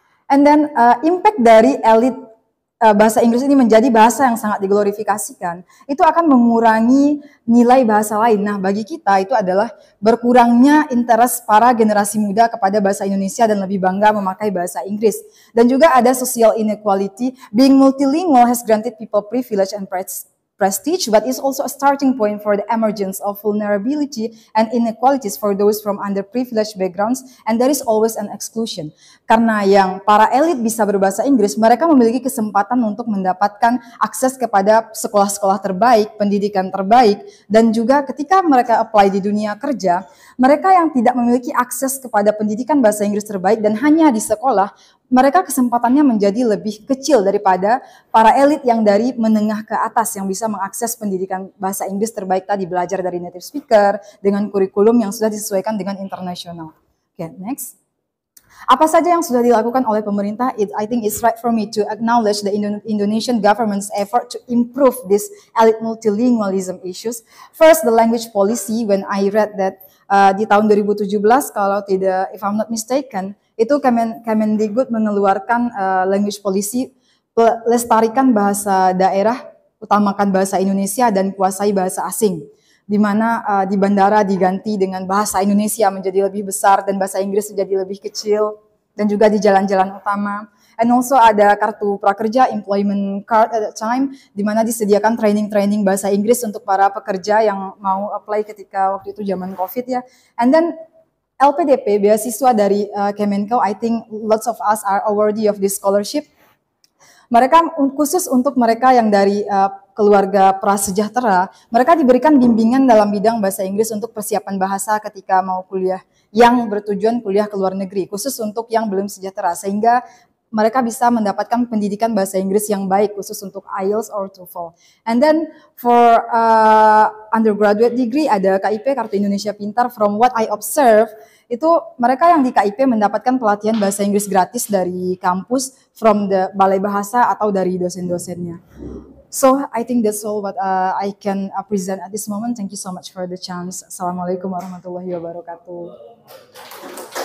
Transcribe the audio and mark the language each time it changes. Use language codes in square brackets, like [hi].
[en] And then [id] impact dari elite bahasa Inggris ini menjadi bahasa yang sangat diglorifikasikan, itu akan mengurangi nilai bahasa lain. Nah, bagi kita itu adalah berkurangnya interest para generasi muda kepada bahasa Indonesia dan lebih bangga memakai bahasa Inggris. Dan juga ada social inequality. [en] Being multilingual has granted people privilege and prestige, but is also a starting point for the emergence of vulnerability and inequalities for those from underprivileged backgrounds, and there is always an exclusion. [id] Karena yang para elit bisa berbahasa Inggris, mereka memiliki kesempatan untuk mendapatkan akses kepada sekolah-sekolah terbaik, pendidikan terbaik, dan juga ketika mereka apply di dunia kerja, mereka yang tidak memiliki akses kepada pendidikan bahasa Inggris terbaik dan hanya di sekolah, mereka kesempatannya menjadi lebih kecil daripada para elit yang dari menengah ke atas yang bisa mengakses pendidikan bahasa Inggris terbaik tadi, belajar dari native speaker dengan kurikulum yang sudah disesuaikan dengan internasional. Oke, next. Apa saja yang sudah dilakukan oleh pemerintah? [en] I think it's right for me to acknowledge the Indonesian government's effort to improve this elite multilingualism issues. First, the language policy. When I read that [id] di tahun 2017, kalau tidak, [en] if I'm not mistaken, [id] itu Kemendikbud mengeluarkan language policy, lestarikan bahasa daerah, utamakan bahasa Indonesia dan kuasai bahasa asing. Di mana di bandara diganti dengan bahasa Indonesia menjadi lebih besar dan bahasa Inggris menjadi lebih kecil, dan juga di jalan-jalan utama. [en] And also [id] ada kartu prakerja, [en] employment card at that time, [id] di mana disediakan training-training bahasa Inggris untuk para pekerja yang mau apply ketika waktu itu zaman COVID ya. [en] And then LPDP, [id] beasiswa dari Kemenko, [en] I think lots of us are worthy of this scholarship. [id] Mereka khusus untuk mereka yang dari keluarga prasejahtera, mereka diberikan bimbingan dalam bidang bahasa Inggris untuk persiapan bahasa ketika mau kuliah, yang bertujuan kuliah ke luar negeri, khusus untuk yang belum sejahtera, sehingga mereka bisa mendapatkan pendidikan bahasa Inggris yang baik, khusus untuk IELTS or TOEFL. [en] And then for undergraduate degree [id] ada [en] KIP, Kartu Indonesia Pintar. From what I observe, [id] itu mereka yang di KIP mendapatkan pelatihan bahasa Inggris gratis dari kampus, [en] from the [id] balai bahasa atau dari dosen-dosennya. [en] So I think that's all what I can present at this moment. Thank you so much for the chance. [ar] Assalamualaikum warahmatullahi wabarakatuh.